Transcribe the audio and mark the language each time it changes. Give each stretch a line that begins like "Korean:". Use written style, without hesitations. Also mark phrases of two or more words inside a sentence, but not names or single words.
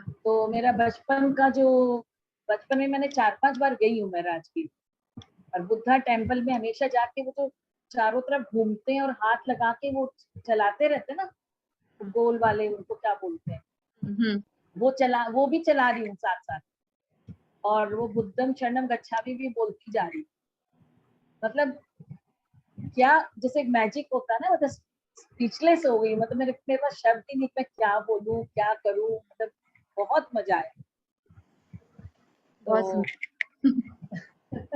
Hindi: तो मेरा बचपन का जो, बचपन में मैंने 4-5 बार गई हूँ मैं राजगीर, और बुद्धा टेम्पल में हमेशा जाके वो जो चारों तरफ घूमते हैं और हाथ लगा के वो चलाते रहते हैं ना, गोल वाले, उनको क्या बोलते हैं, वो भी चला रही हूँ साथ साथ, और वो
Pali: बुद्धम शरणम गच्छामि
Hindi: भी बोलती जा रही। मतलब क्या, जैसे एक मैजिक होता है ना, मतलब स्पीचलेस हो गई, मतलब मेरे पास शब्द ही नहीं, मैं क्या बोलूं क्या करूं, मतलब बहुत मजा आया। बहुत तो सुंदर।